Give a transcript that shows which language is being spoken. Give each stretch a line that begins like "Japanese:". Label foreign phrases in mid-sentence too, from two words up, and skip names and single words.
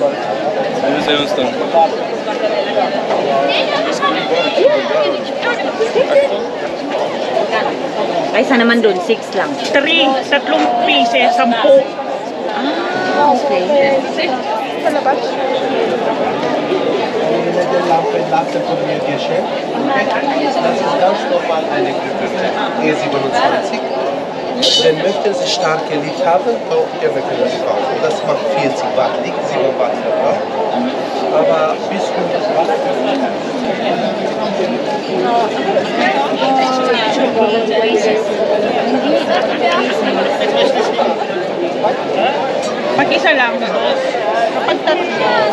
Filipino: Ano sa'yo, Stone? Kaysa naman doon, 6 lang. 3, tatlong pieces, 10. Ah, okay. Sa labas?
German: Latte von mir geschenkt. Das ist ganz normal eine Glühbirne, E27. Wenn möchten Sie starke Licht haben, auch gerne können Sie kaufen. Das macht 40 Watt Licht, 7 Watt Verbrauch. Aber bis 100 Watt.
Filipino: Pag-isa lang. Kapag tatlo.